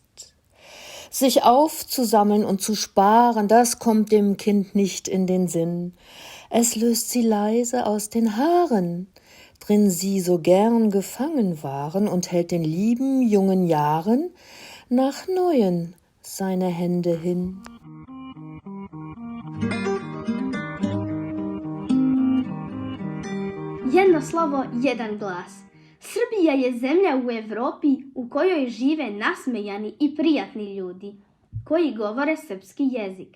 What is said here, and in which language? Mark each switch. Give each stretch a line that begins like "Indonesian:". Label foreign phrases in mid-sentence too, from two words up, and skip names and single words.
German: Sich aufzusammeln und zu sparen, das kommt dem Kind nicht in den Sinn. Es löst sie leise aus den Haaren, drin sie so gern gefangen waren, und hält den lieben jungen Jahren nach neuen seine Hände hin.
Serbian: Jedno slovo, jedan glas. Srbija je zemlja u Evropi u kojoj žive nasmejani i prijatni ljudi, koji govore srpski jezik.